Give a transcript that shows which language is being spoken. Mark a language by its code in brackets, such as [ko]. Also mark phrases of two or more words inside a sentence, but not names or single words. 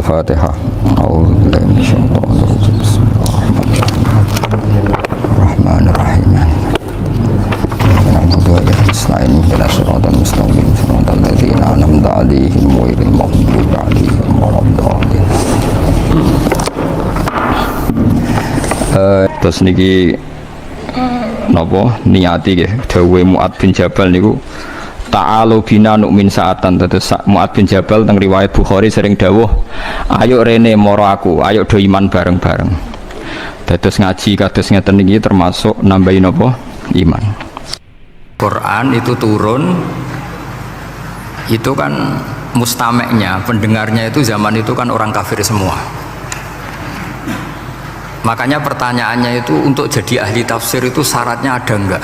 [ar] Al-Fatihah. أعوذ بالله من الشيطان الرجيم. بسم الله الرحمن الرحيم. نعبد ونستعين اهدنا الصراط المستقيم صراط الذين أنعمت عليهم غير المغضوب عليهم ولا الضالين. [jv] Terus niki napa niati nggih dawuhe Mu'adz bin Jabal niku [ar] تعالوا بنا نؤمن ساعة. [jv] Terus Mu'adz bin Jabal teng riwayat Bukhari sering dawuh, ayo rene moro aku, ayo do iman bareng-bareng. Terus ngaji kados ngeten niki termasuk nambahin napa iman. [id] Quran itu turun itu kan mustameknya, pendengarnya itu zaman itu kan orang kafir semua. Makanya pertanyaannya itu untuk jadi ahli tafsir itu syaratnya ada enggak?